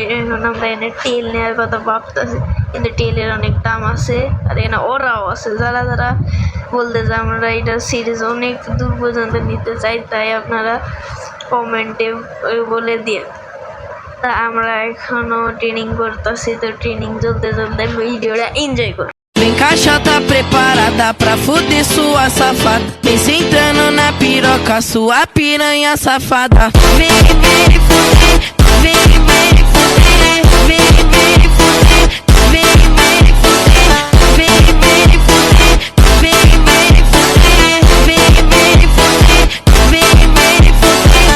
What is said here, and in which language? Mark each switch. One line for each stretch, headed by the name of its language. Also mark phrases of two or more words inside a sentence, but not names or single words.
Bangla: এখন আমরা এনে টেল নেওয়ার কথা ভাবতেছি, কিন্তু টেলের অনেক দাম আছে, আর এখানে ওরাও আছে। যারা যারা বলতে যে আমরা এটা সিরিজ অনেক দূর পর্যন্ত নিতে চাই, তাই আপনারা কমেন্টে বলে দিয়ে। তা আমরা এখনো ট্রেনিং করতেছি। তো ট্রেনিং চলতে চলতে ভিডিওটা এনজয় করি।
Portuguese: Vem caixa tá preparada pra fuder sua safada. Vem sentando na piroca, sua piranha safada. Vem, vem fuder, vem, vem fuder, vem, vem fuder, vem, vem fuder, vem, vem fuder, vem, vem fuder, vem, vem fuder, vem, vem fuder.